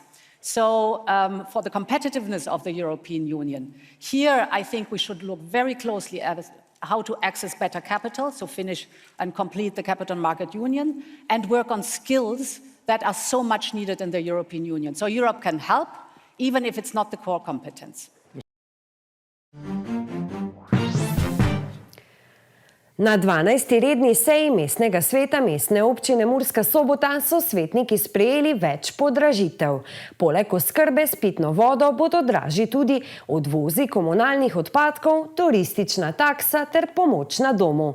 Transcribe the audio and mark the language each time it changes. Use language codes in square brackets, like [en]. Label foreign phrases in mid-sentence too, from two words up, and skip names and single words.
[en] So for the competitiveness of the European Union, here I think we should look very closely at how to access better capital, so finish and complete the capital market union, and work on skills that are so much needed in the European Union. So Europe can help, even if it's not the core competence. [sl] Na 12. redni seji mestnega sveta mestne občine Murska Sobota so svetniki sprejeli več podražitev. Poleg oskrbe s pitno vodo bodo dražji tudi odvozi komunalnih odpadkov, turistična taksa ter pomoč na domu.